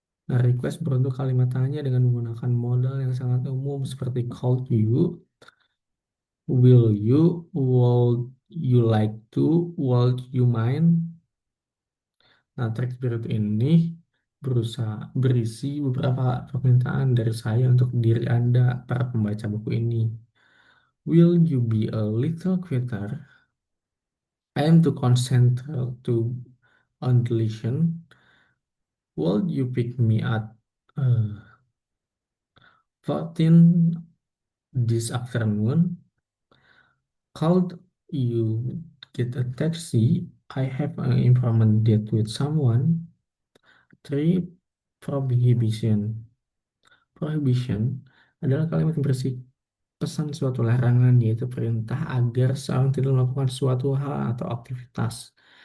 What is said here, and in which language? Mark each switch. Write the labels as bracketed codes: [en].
[id] Nah, request berbentuk kalimat tanya dengan menggunakan modal yang sangat umum seperti [en] call you, will you, would you like to, would you mind. [id] Nah, teks berikut ini berisi beberapa permintaan dari saya untuk diri Anda, para pembaca buku ini. [en] Will you be a little quieter? I am too concentrated on the lesson. Will you pick me at 14 this afternoon? Could you get a taxi? I have an important date with someone. 3. Prohibition. [id] Prohibition adalah kalimat yang berisi pesan suatu larangan, yaitu perintah agar seorang tidak melakukan suatu hal atau aktivitas.